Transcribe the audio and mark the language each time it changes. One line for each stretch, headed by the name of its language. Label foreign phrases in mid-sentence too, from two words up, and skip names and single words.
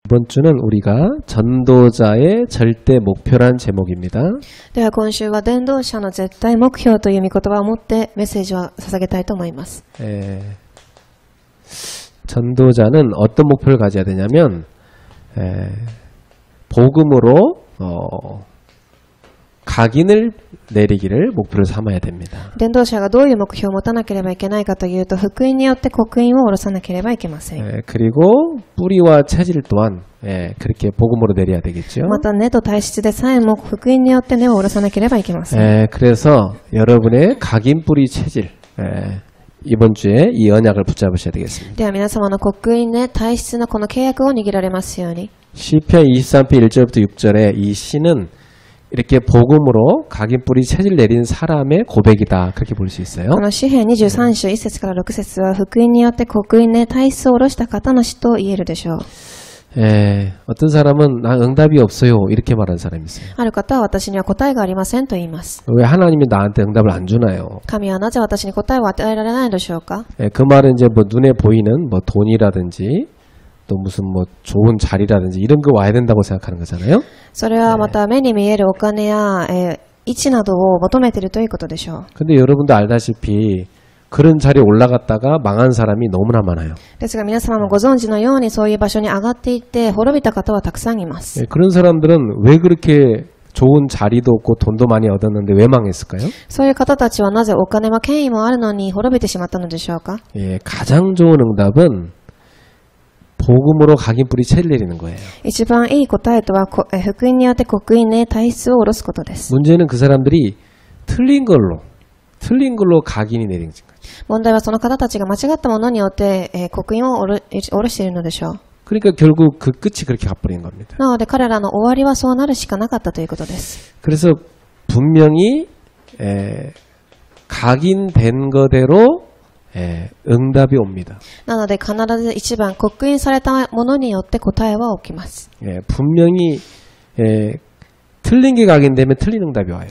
Korean: 이번 주는 우리가 전도자의 절대 목표란 제목입니다.
Japanese: では今週は伝道者の絶対目標という御言葉を持ってメッセージを捧げたいと思います。
Korean: 전도자는 어떤 목표를 가져야 되냐면 복음으로 각인을 내리기를 목표로 삼아야 됩니다.
Japanese: 伝道者がどういう目標を持たなければいけないかというと、福音によって刻印を下ろさなければいけません。
Korean: 그리고 뿌리와 체질 또한 그렇게 복음으로 내려야 되겠죠.
Japanese: また根と体質でさえも福音によって根を下ろさなければいけません。
Korean: 그래서 여러분의 각인 뿌리 체질 이번 주에 이 언약을 붙잡으셔야 되겠습니다.
Japanese: では皆様の刻印ね、体質のこの契約を握られますように。
Korean: 시편 23편 1절부터 6절에 이 시는 이렇게 복음으로 각인 뿌리 체질 내린 사람의 고백이다. 그렇게 볼 수 있어요.
Japanese: この詩編23章1節から6節は福音によって刻印ね、体質を下ろした方の詩と言えるでしょう。
Korean: 어떤 사람은 나 응답이 없어요. 이렇게 말하는 사람이 있어요.
Japanese: ある方は私には答えがありませんと言います。
Korean: 왜 하나님이 나한테 응답을 안 주나요?
Japanese: 神はなぜ私に答えを与えられないのでしょうか？
Korean: 그 말은 이제 뭐 눈에 보이는 뭐 돈이라든지 또 무슨 뭐 좋은 자리라든지 이런 거 와야 된다고 생각하는 거잖아요.
Japanese: それはまた目に見えるお金や、位置などを求めているということでしょう。
Korean: 근데 여러분도 알다시피 그런 자리에 올라갔다가 망한 사람이 너무나 많아요.
Japanese: ですが皆様もご存知のようにそういう場所に上がっていって滅びた方はたくさんいます。
Korean: 그런 사람들은 왜 그렇게 좋은 자리도 없고 돈도 많이 얻었는데 왜 망했을까요?
Japanese: そういう方たちはなぜお金も権威もあるのに滅びてしまったのでしょうか？
Korean: 가장 좋은 응답은 복음으로 각인 뿌리 체를 내리는 거예요.
Japanese: 一番いい答えとは、福音によって刻印ね、体質を下ろすことです。
Korean: 문제는 그 사람들이 틀린 걸로 각인이 내린 거죠.
Japanese: 問題はその方たちが間違ったものによって、刻印を下ろしているのでしょう。
Korean: 그러니까 결국 그 끝이 그렇게 가버린 겁니다.
Japanese: なので彼らの終わりはそうなるしかなかったということです。
Korean: 그래서 분명히 각인된 거대로 응답이 옵니다.
Japanese: なので必ず一番刻印されたものによって答えは起きます。
Korean: 분명히 틀린 게 각인되면 틀린 응답이 와요.